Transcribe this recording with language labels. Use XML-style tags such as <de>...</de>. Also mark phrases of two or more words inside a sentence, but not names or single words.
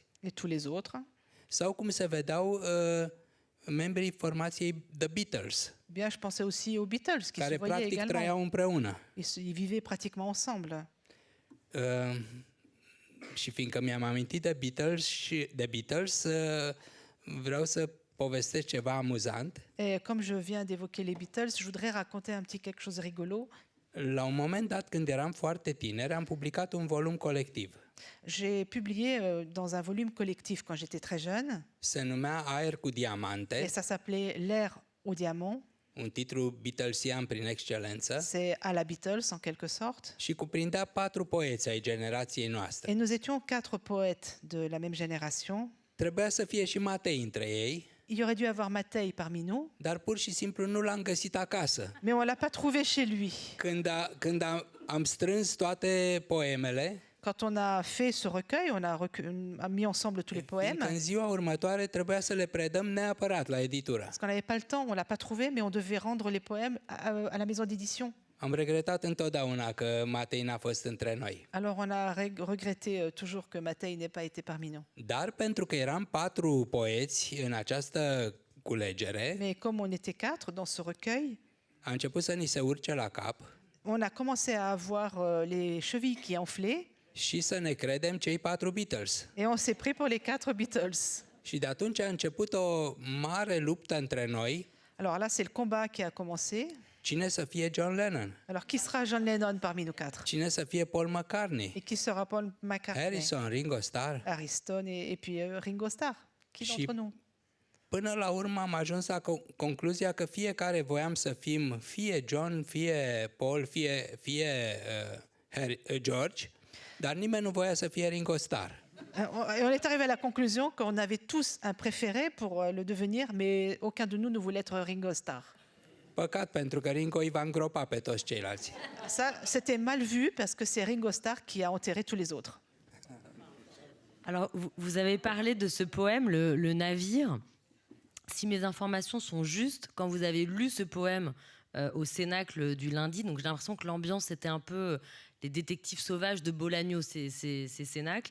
<fr>Et tous les autres.</fr> <ro>sau cum se vedeau membrii formației The Beatles,</ro> <fr>Bien, je pensais aussi aux Beatles qui se</fr> <ro>care</ro> <fr>voyaient</fr> <ro>practic</ro> <fr>également.</fr> <ro>trăiau împreună.</ro> <fr>Ils vivaient pratiquement ensemble.</fr> <ro>Și fiindcă mi-am amintit de Beatles, vreau să povestesc ceva amuzant.</ro> <fr>Et comme je viens d'évoquer les Beatles, je voudrais raconter un petit quelque chose rigolo.</fr> <ro>La un moment dat, când eram foarte tineri, am publicat un volum colectiv.</ro> <fr>J'ai publié dans un volume collectif quand j'étais très jeune,</fr> <ro>Se numea Aer cu diamante,</ro> <fr>et ça s'appelait L'air au diamant.</fr> <ro>un titlu beatlesian prin excelență,</ro> <fr>C'est à la Beatles en quelque sorte.</fr> <ro>și cuprindea 4 poeți ai generației noastre.</ro> <fr>Et nous étions 4 poètes de la même génération.</fr> <ro>Trebuia să fie și Matei între ei,</ro> <fr>Il aurait dû avoir Matei parmi nous,</fr> <ro>dar pur și simplu nu l-am găsit acasă.</ro> <fr>mais on l'a pas trouvé chez lui.</fr> <ro>Când am strâns toate poemele,</ro> <fr>Quand on a fait ce recueil, on a mis ensemble tous les poèmes.</fr> <ro>fiindcă în ziua următoare trebuia să le predăm neapărat la editură.</ro> <fr>Parce qu'on n'avait pas le temps, on l'a pas trouvé, mais on devait rendre les poèmes à la maison d'édition.</fr> <ro>Am regretat întotdeauna că Matei n-a fost între noi.</ro> <fr>Alors on a regretté toujours que Matei n'ait pas été parmi nous.</fr> <ro>Dar pentru că eram 4 poeți în această culegere,</ro> <fr>Mais comme on était 4 dans ce recueil,</fr> <ro>a început să ni se urce la cap</ro> <fr>on a commencé à avoir les chevilles qui enflaient</fr> <ro>și să ne credem cei 4 Beatles.</ro> <fr>et on s'est pris pour les 4 Beatles.</fr> <ro>Și de atunci a început o mare luptă între noi,</ro> <fr>Alors là, c'est le combat qui a commencé.</fr> <ro>cine să fie John Lennon,</ro> <fr>Alors qui sera John Lennon parmi nous 4?</fr> <ro>cine să fie Paul McCartney,</ro> <fr>Et qui sera Paul McCartney? Harrison, Ringo Starr. Harrison et puis Ringo Starr. Qui</fr> <ro>Și</ro> <fr>d'entre nous?</fr> <ro>până la urmă am ajuns la concluzia că fiecare voiam să fim fie John, fie Paul, fie George, dar nimeni nu voia să fie Ringo Starr.</ro> <fr>On est arrivé à la conclusion qu'on avait tous un préféré pour le devenir, mais aucun de nous ne voulait être Ringo Starr.</fr> <ro>Păcat, pentru că Ringo îi va îngropa pe toți ceilalți.</ro> <fr>Ça, c'était mal vu parce que c'est Ringo Starr qui a enterré tous les autres. Alors, vous avez parlé de ce poème, le Navire. Si mes informations sont justes, quand vous avez lu ce poème au Cénacle du lundi, donc j'ai l'impression que l'ambiance était un peu les détectives sauvages de Bolaño, ces Cénacles.</fr>